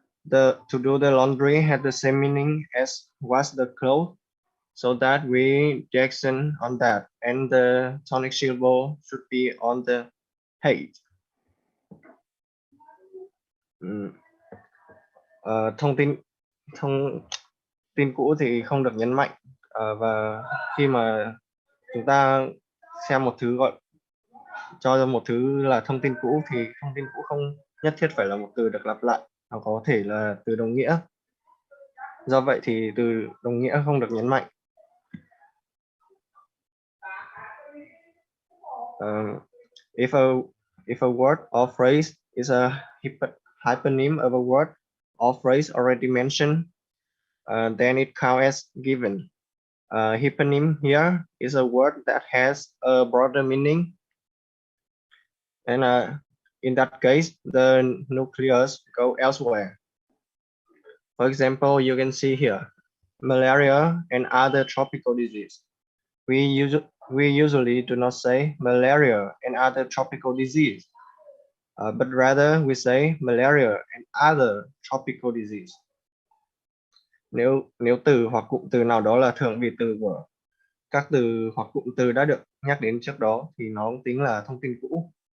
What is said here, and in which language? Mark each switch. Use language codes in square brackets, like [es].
[en] To do the laundry had the same meaning as wash the clothes, so that we accent on that, and the tonic syllable should be on the hate. [vi] Thông tin cũ thì không được nhấn mạnh, và khi mà chúng ta xem một thứ gọi cho một thứ là thông tin cũ thì thông tin cũ không nhất thiết phải là một từ được lặp lại, nó có thể là từ đồng nghĩa. Do vậy thì từ đồng nghĩa không được nhấn mạnh. [en] If a word or phrase is a hypernym of a word or phrase already mentioned, then it counts as given. Hypernym here is a word that has a broader meaning, and in that case, the nucleus go elsewhere. For example, you can see here, malaria and other tropical disease. We usually do not say malaria and other tropical disease, but rather we say malaria and other tropical disease. [vi] Nếu từ hoặc cụm từ nào đó là thường vị từ của các từ hoặc cụm từ đã được nhắc đến trước đó thì nó tính là thông tin cũ.